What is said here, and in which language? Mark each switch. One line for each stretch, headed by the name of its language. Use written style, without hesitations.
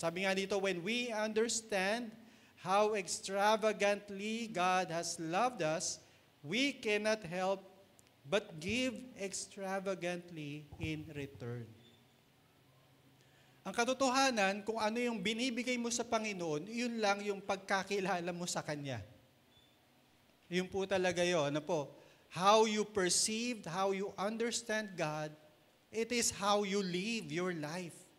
Filipino: Sabi nga dito,
English: when we understand how extravagantly God has loved us, we cannot help but give extravagantly in return.
Filipino: Ang katotohanan, kung ano yung binibigay mo sa Panginoon, yun lang yung pagkakilala mo sa Kanya. Yun po talaga yun.
English: How you perceived, how you understand God, it is how you live your life.